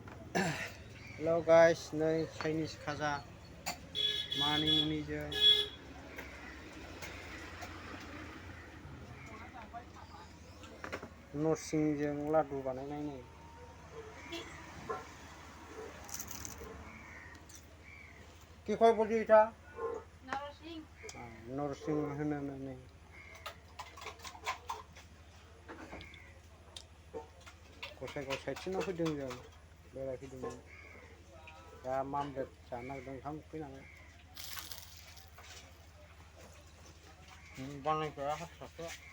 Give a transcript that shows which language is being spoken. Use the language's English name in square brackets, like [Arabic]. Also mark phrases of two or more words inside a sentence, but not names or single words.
[English] hello guys [Bodo] नै चाइनिस खाजा मानि मुनिजों नरसिंजों लादु बानायनाय नै [Bangla] কি কয় বলি এটা নরসিং নরসিং [Bodo] होनो नै गसाइगाव साइडथिंनाव फैदों जों बेरायफैदोंमोन दा मामलेट जानो नागिरदों ओंखाम उखैनानै बानायग्राया हारसासो